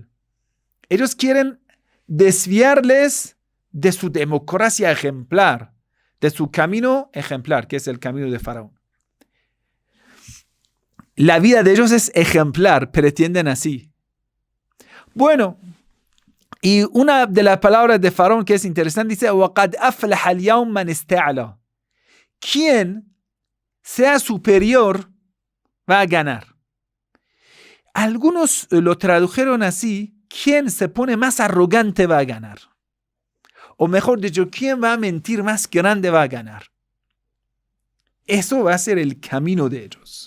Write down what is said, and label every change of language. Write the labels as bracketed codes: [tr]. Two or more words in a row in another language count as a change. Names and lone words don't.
[es] Ellos quieren desviarles de su democracia ejemplar, de su camino ejemplar, que es el camino de Faraón. La vida de ellos es ejemplar, pretenden así. Bueno, y una de las palabras de Faraón que es interesante dice, [ar] وَقَدْ أَفْلَحَ الْيَوْمَ مَنِ اسْتَعْلَى. [es] Quien sea superior va a ganar. Algunos lo tradujeron así: quien se pone más arrogante va a ganar. O mejor dicho, quien va a mentir más grande va a ganar. Eso va a ser el camino de ellos.